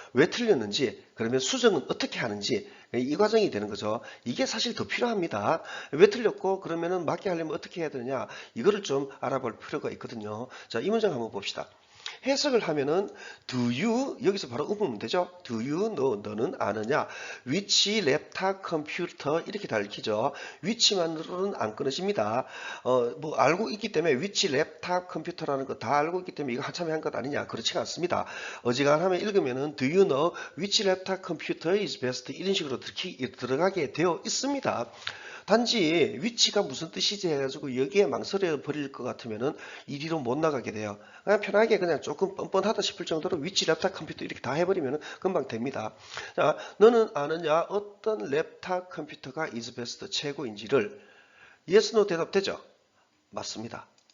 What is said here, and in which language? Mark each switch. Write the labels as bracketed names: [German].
[Korean] 왜 틀렸는지, 그러면 수정은 어떻게 하는지 이 과정이 되는 거죠. 이게 사실 더 필요합니다. 왜 틀렸고 그러면은 맞게 하려면 어떻게 해야 되느냐 이거를 좀 알아볼 필요가 있거든요. 자, 이 문장 한번 봅시다. 해석을 하면은 [English] do you [Korean] 여기서 바로 의문문 되죠. [English] do you know [Korean] 너는 아느냐 [English] which laptop computer [Korean] 이렇게 다 읽히죠. which만으로는 안 끊어집니다. 뭐 알고 있기 때문에 [English] which laptop computer [Korean] 라는 거 다 알고 있기 때문에 이거 한참에 한 것 아니냐 그렇지가 않습니다. 어지간하면 읽으면은 [English] do you know which laptop computer is best [Korean] 이런 식으로 들어가게 되어 있습니다. 단지 위치가 무슨 뜻이지 해가지고 여기에 망설여 버릴 것 같으면은 이리로 못 나가게 돼요. 그냥 편하게 그냥 조금 뻔뻔하다 싶을 정도로 위치 랩탑 컴퓨터 이렇게 다 해버리면은 금방 됩니다. 자, 너는 아느냐 어떤 랩탑 컴퓨터가 [English] is best [Korean] 최고인지를 [English] yes, no [Korean] 대답되죠? 맞습니다.